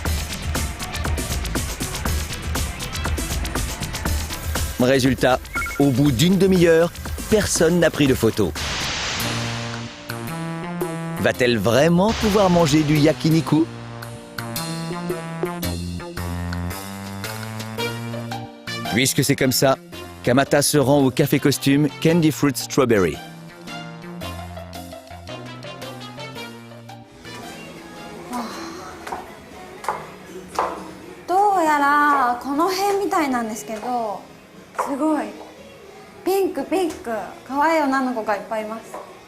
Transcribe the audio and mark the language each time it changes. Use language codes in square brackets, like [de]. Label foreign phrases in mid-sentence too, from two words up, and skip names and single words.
[fr] Résultat, au bout d'une demi-heure, personne n'a pris de photo. Va-t-elle vraiment pouvoir manger du yakiniku? Puisque c'est comme ça, Kamata se rend au café costume Candy Fruit Strawberry. [ja] どうやらこの辺みたいなんですけど、すごいピンクピンク、可愛い女の子がいっぱいいます。